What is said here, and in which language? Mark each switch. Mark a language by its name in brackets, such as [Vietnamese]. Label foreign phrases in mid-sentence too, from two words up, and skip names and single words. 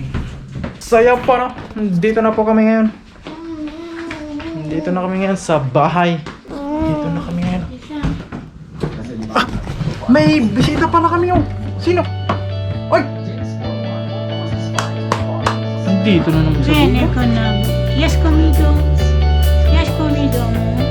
[Filipino] Saya pa no? Dito na po kami ngayon. Dito na kami ngayon sa bahay. Dito na kami ngayon. Ah! May bisita pala kami oh. Sino? Ay! Dito na naman sa [Spanish] Viene [Filipino] buko. [Spanish] con agua. ¿Y has comido? ¿Y has comido?